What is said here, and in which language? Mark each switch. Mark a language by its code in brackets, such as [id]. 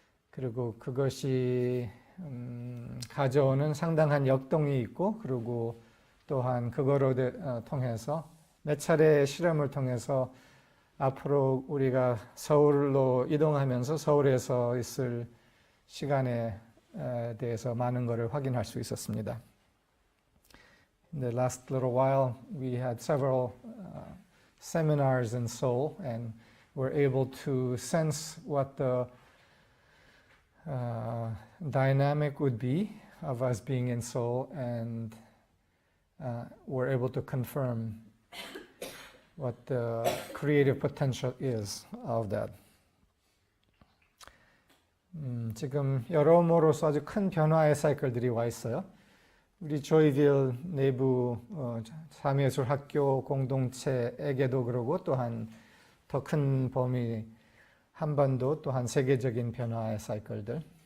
[ko] 그리고 그것이 가져오는 상당한 역동이 있고, 그리고 또한 그거로 통해서 몇 차례 실험을 통해서 앞으로 우리가 서울로 이동하면서 서울에서 있을 시간에 대해서 많은 것을 확인할 수 있었습니다. [en] In the last little while, we had several seminars in Seoul, and were able to sense what the dynamic would be of us being in Seoul, and were able to confirm what the creative potential is of that. [ko] 지금 여러모로서 아주 큰 변화의 사이클들이 와 있어요. 우리 조이빌 내부 사미예술학교 공동체에게도 그러고, 또한 더 큰 범위 한반도, 또한 세계적인 변화의 사이클들.